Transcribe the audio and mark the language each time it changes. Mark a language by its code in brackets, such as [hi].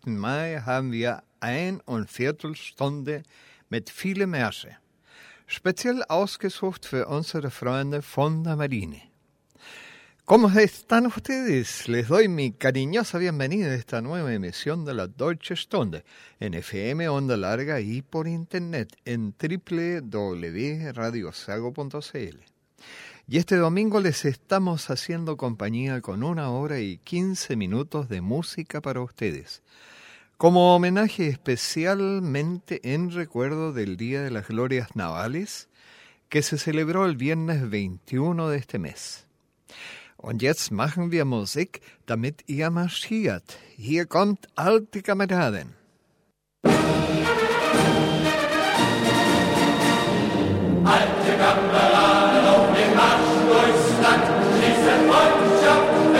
[de] Mai haben wir ein und Viertelstunde mit vielen Märschen. Speziell ausgesucht für unsere Freunde von der Marine. [es] ¿Cómo están ustedes? Les doy mi cariñosa bienvenida a esta nueva emisión de la Deutsche Stunde en FM Onda Larga y por internet en www.radiosago.cl. Y este domingo les estamos haciendo compañía con una hora y 15 minutos de música para ustedes. Como homenaje especialmente en recuerdo del Día de las Glorias Navales, que se celebró el viernes 21 de este mes. [de] Und jetzt machen wir Musik, damit ihr marschiert. Hier kommt Alte Kameraden. Alte Kameraden, auf den Marsch durchs Land, schließe Freundschaft.